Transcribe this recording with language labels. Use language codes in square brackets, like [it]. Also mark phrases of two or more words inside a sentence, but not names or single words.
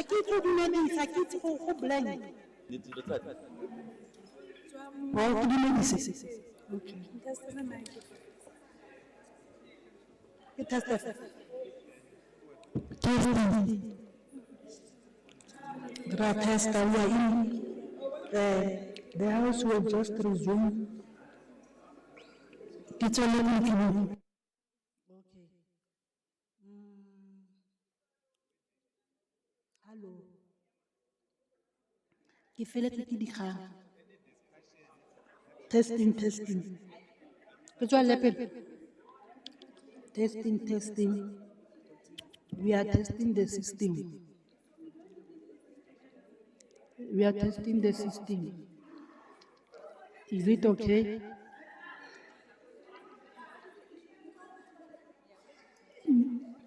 [tn] ke tlo dumedisa, ke itse go blank. Wa go dumedisa. Okay. Ke testa. Dra testa [en] we are in the house will just resume. It's all okay. Hello. [tn] Ke feletse ke dikgang. [en] Testing, testing. That's what happened. Testing, testing. We are testing the system. We are testing the system. Is it okay? Mm.